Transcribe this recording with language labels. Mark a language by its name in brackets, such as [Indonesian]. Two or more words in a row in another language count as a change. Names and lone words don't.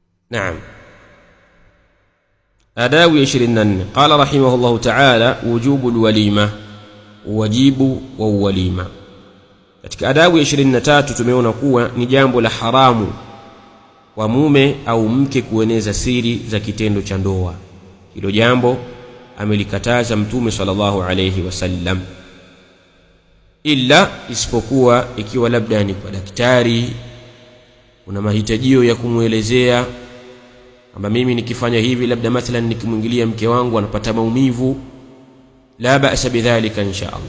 [Arabic] نعم. آداب 24. قال رحمه الله تعالى وجوب الوليمة, [Swahili] wajibu wa walima. Katika adabu 23 tumeona kuwa ni jambo la haramu kwa mume au mke kueneza siri za kitendo cha ndoa. Hilo jambo amelikataza Mtume [Arabic] صلى الله عليه وسلم, [Swahili] ila isipokuwa ikiwa labda ni kwa daktari kuna mahitajio ya kumuelezea kwamba mimi nikifanya hivi labda mathalan nikimwingilia mke wangu anapata maumivu, [Arabic] لا بأس بذلك إن شاء الله.